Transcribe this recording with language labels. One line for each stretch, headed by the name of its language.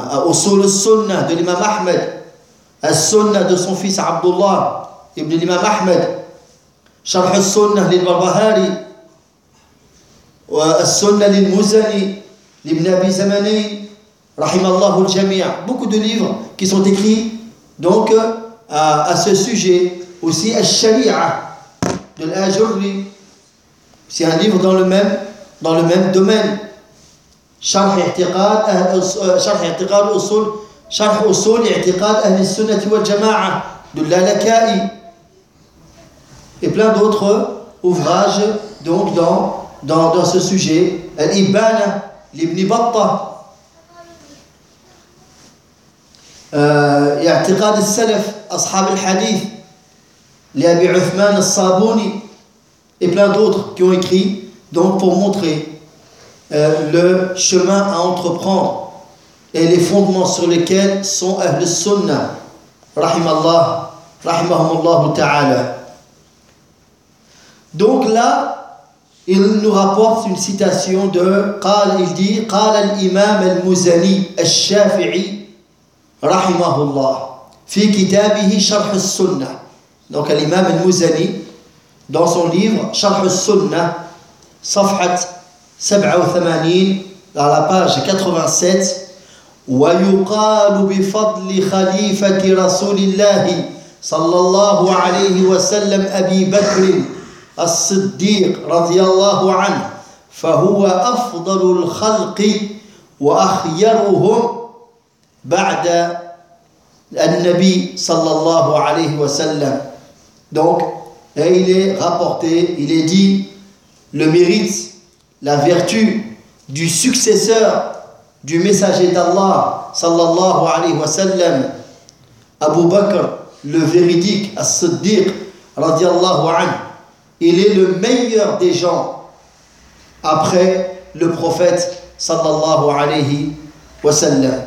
French: Usul al-Sunnah de l'imam Ahmed, al-Sunnah de son fils Abdullah ibn l'imam Ahmed, Sharh al-Sunnah de l'imam Bahari, al-Sunnah de l'Muzani ibn Abi Zamani rahimallahu al-Jami'a. Beaucoup de livres qui sont écrits donc à ce sujet. Aussi al-Sharia de l'Ajurri, c'est un livre dans le même domaine.
Arabic: شرح أصول اعتقاد أهل السنة والجماعة دل على كائي
French: et plein d'autres ouvrages donc dans ce sujet. Al-Ibana l'Ibn Battah,
Arabic: اعتقاد السلف أصحاب الحديث لأبي عثمان الصابوني
French: et plein d'autres qui ont écrit donc pour montrer le chemin à entreprendre et les fondements sur lesquels sont Ahl-Sunnah Rahimallah Rahimahumallah Ta'ala. Donc là il nous rapporte une citation de il dit
Arabic: قال الإمام المزني الشافعي رحمه الله في كتابه شرح السنة.
French: Donc l'imam al-Muzani dans son livre
Arabic: شرح السنة صفحة 87
French: dans la page 87
Arabic: ويقال بفضل خليفة رسول الله صلى الله عليه وسلم أبي بكر الصديق رضي الله عنه فهو أفضل الخلق وأخيرهم بعد النبي صلى الله عليه وسلم.
French: Donc, et il est rapporté, il est dit, le mérite, la vertu du successeur du messager d'Allah, sallallahu alayhi wa sallam, Abu Bakr, le véridique, as-siddiq, radiallahu anhu, il est le meilleur des gens après le prophète, sallallahu alayhi wa sallam.